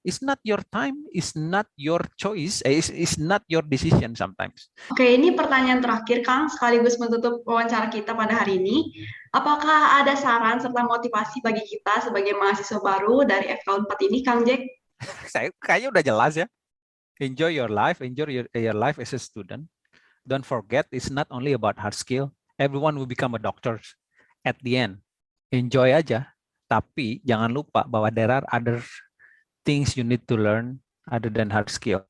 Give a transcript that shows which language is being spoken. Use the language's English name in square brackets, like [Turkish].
[English] It's not your time, it's not your choice, it's not your decision sometimes. [Indonesian] Oke, ini pertanyaan terakhir, Kang, sekaligus menutup wawancara kita pada hari ini. Apakah ada saran serta motivasi bagi kita sebagai mahasiswa baru dari FK 4 ini, Kang Jack? Saya kayaknya udah jelas ya. [English] Enjoy your life as a student. Don't forget, it's not only about hard skill. Everyone will become a doctor at the end. Enjoy aja. [Indonesian] Tapi jangan lupa bahwa [English] there are other things you need to learn other than hard skill.